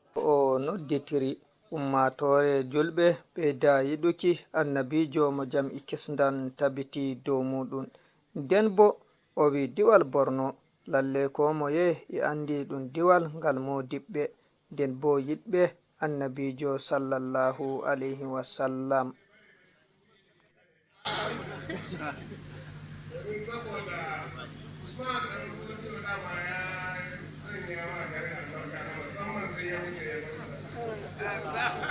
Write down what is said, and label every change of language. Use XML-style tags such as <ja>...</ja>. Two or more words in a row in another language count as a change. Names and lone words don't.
<ff>O nodditiri ummatore julɓe ɓe da yiɗuki annabijo mo jam'i kesdam tabbiti dow muɗum. Nden bo o wi diwal Borno lalle ko moye e andi ɗum diwal ngal modiɓɓe, nden bo yiɗɓe annabijo</ff> <ar>صلى الله عليه وسلم.</ar> <ha>Domin saboda Usman ɗan Fodiyo dama ya sanya wa garin albarka na musamman sai ya wuce ya bar sa.</ha>